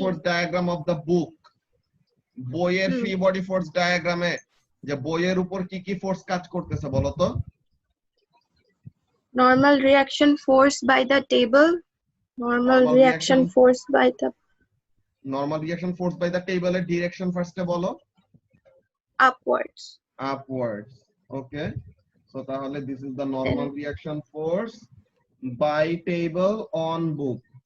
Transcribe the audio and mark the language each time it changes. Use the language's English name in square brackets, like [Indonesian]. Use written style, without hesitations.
[English] force diagram of the book বইয়ের hmm. [Bangla] free body force diagram-এ যে বইয়ের উপর কি কি ফোর্স কাজ করতেছে বলো তো? [English] Normal reaction force by the table. Normal Normal reaction reaction- force by the normal reaction force by the table এর direction first [Bangla] এ বলো। [English] upwards. Upwards. Okay. So তাহলে this is the normal reaction force by table on book.